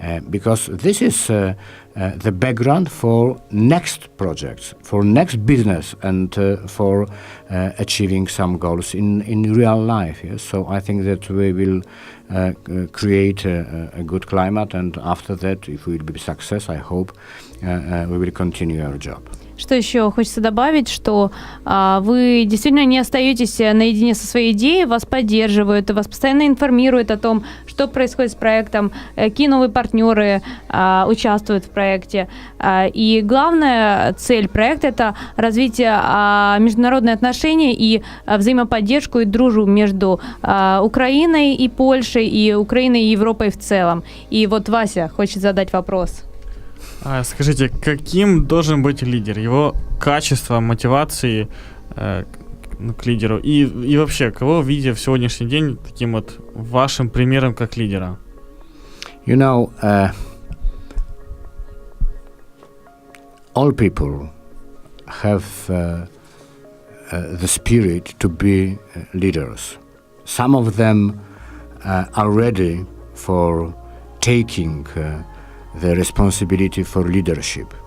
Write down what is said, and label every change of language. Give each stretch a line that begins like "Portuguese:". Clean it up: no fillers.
English: Because this is the background for next projects, for next business, and for achieving some goals in real life. Yes? So I think that we will create a good climate, and after that, if we will be success, I hope, we will continue our job.
Russian: Что еще хочется добавить, что вы действительно не остаетесь наедине со своей идеей, вас поддерживают, вас постоянно информируют о том, что происходит с проектом, какие новые партнеры участвуют в проекте. И главная цель проекта – это развитие международных отношений и взаимоподдержку и дружбу между Украиной и Польшей, и Украиной и Европой в целом. И вот Вася хочет задать вопрос. Скажите, каким должен быть лидер? Его качество, мотивации к лидеру? И вообще, кого видите в сегодняшний день таким вот вашим примером как лидера?
English: You know, all people have the spirit to be leaders. Some of them are ready for taking the responsibility for leadership.